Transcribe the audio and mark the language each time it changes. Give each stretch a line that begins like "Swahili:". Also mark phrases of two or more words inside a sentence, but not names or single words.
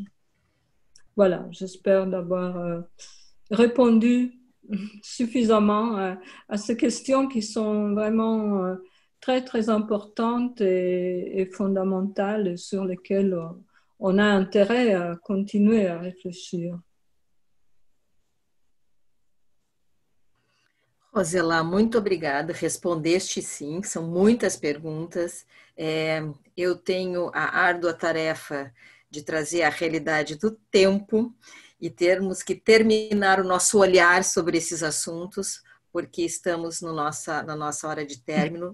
French: Voilà, j'espère d'avoir répondu suffisamment à ces questions qui sont vraiment très, très importantes et fondamentales et sur lesquelles on a intérêt à continuer à réfléchir.
Portuguese: Rosela, muito obrigada. Respondeste sim, são muitas perguntas. Eu tenho a árdua tarefa de trazer a realidade do tempo e termos que terminar o nosso olhar sobre esses assuntos, porque estamos na nossa hora de término.